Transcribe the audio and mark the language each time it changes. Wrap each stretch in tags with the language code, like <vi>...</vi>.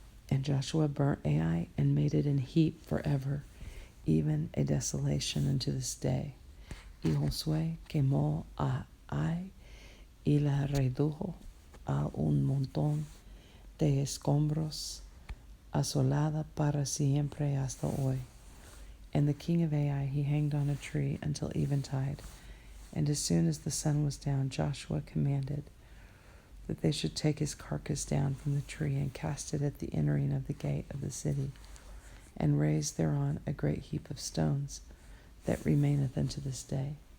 <en>And Joshua burnt Ai and made it an heap forever, even a desolation unto this day.</en> <es>Y Josué quemó a Ai y la redujo a un montón de escombros, asolada para siempre hasta hoy.</es> <en>And the king of Ai he hanged on a tree until eventide. And as soon as the sun was down, Joshua commanded that they should take his carcass down from the tree and cast it at the entering of the gate of the city, and raise thereon a great heap of stones that remaineth unto this day.</en>